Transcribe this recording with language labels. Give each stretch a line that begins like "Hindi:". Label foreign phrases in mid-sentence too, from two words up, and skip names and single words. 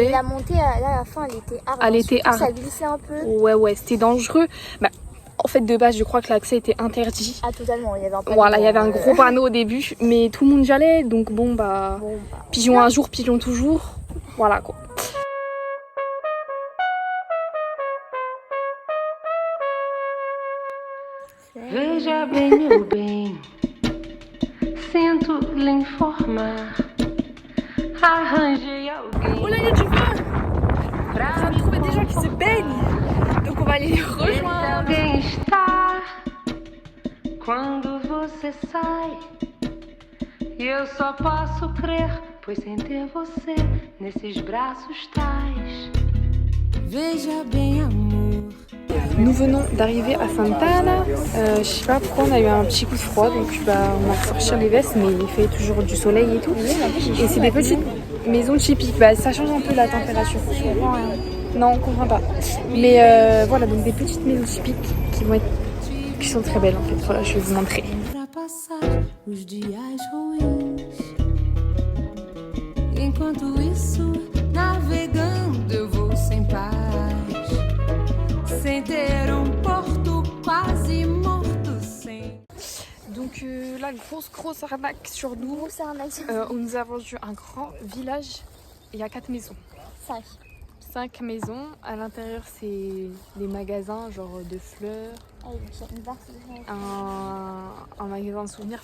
French: Mais la montée, là, à la fin, elle était hard. Elle était hard. Ça glissait un peu. Ouais, c'était dangereux. Bah, en fait, de base, je crois que l'accès était interdit. Ah, totalement. Il y avait un panneau. Voilà, il y avait un gros panneau au début, mais tout le monde y allait, donc bon, bah, pigeon un jour, pigeon toujours. Voilà quoi.
Portuguese: Veja bem, meu bem, sinto lhe informar. Arranjei alguém.
French: Oh là, il y a du vent! On a trouvé des gens qui se baignent, donc on va aller les rejoindre.
Portuguese: Alguém está quando você sai. E eu só posso crer, pois sem ter você nesses braços tais. Veja bem, amor.
French: Nous venons d'arriver à Santa Ana. Je sais pas pourquoi on a eu un petit coup de froid, donc bah, on a ressorti les vestes, mais il fait toujours du soleil et tout. Et c'est des petites maisons typiques. Bah, ça change un peu la température. Je comprends rien. Non, on comprend pas. Mais voilà, donc des petites maisons typiques qui sont très belles en fait. Voilà, je vais vous montrer.
Portuguese: Pra passar os dias ruins. Enquanto isso, navegando eu vou sem paz. Sem ter porto quase morto sem.
French: Donc là, grosse arnaque sur nous. On nous a vendu un grand village. Il y a 4 maisons. 5 maisons. À l'intérieur, c'est des magasins genre de fleurs. Un magasin de souvenirs.